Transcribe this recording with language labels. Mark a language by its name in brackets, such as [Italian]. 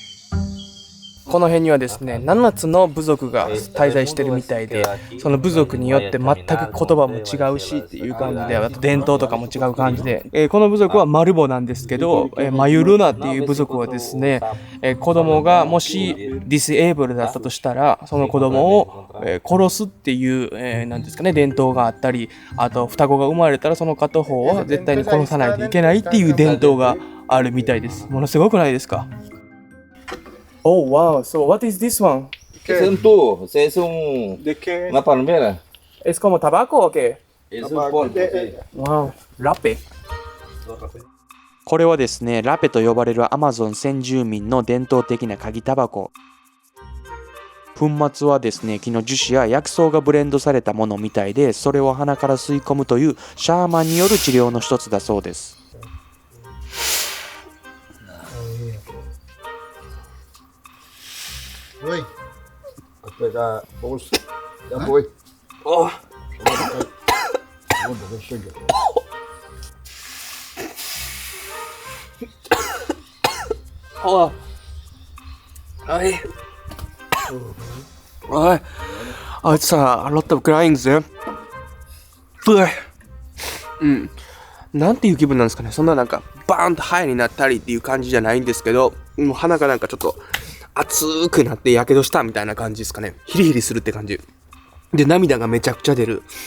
[Japanese] この辺にはですね、7つの部族が滞在してるみたいで、その部族によって全く言葉も違うしっていう感じで、あと伝統とかも違う感じで、この部族はマルボなんですけど、マユルナっていう部族はですね、子供がもしディスエーブルだったとしたら、その子供を殺すっていう、なんですかね、伝統があったり、あと双子が生まれたらその片方は絶対に殺さないといけないっていう伝統があるみたいです。ものすごくないですか？ [English] Oh wow, so what is this one? [Spanish] Es un tubo, es una palmera. ¿Es como tabaco o qué? Es un polvo, sí. [Japanese] Wow, ラペ。これはですね、ラペと呼ばれるアマゾン先住民の伝統的な鍵タバコ。粉末はですね、木の樹脂や薬草がブレンドされたものみたいで、それを鼻から吸い込むというシャーマンによる治療の一つだそうです。 [Portuguese] Oi. Vou pegar bolsa. Já foi. Oh. Chega. Oh. Ay. Ay. [English] Oh, it's a lot of crying there. [Japanese] なんていう気分なんですかね。そんななんかバーンとハイになったりっていう感じじゃないんですけど、もう鼻がなんかちょっと熱くなってやけどしたみたいな感じですかね。ヒリヒリするって感じ。で、涙がめちゃくちゃ出る。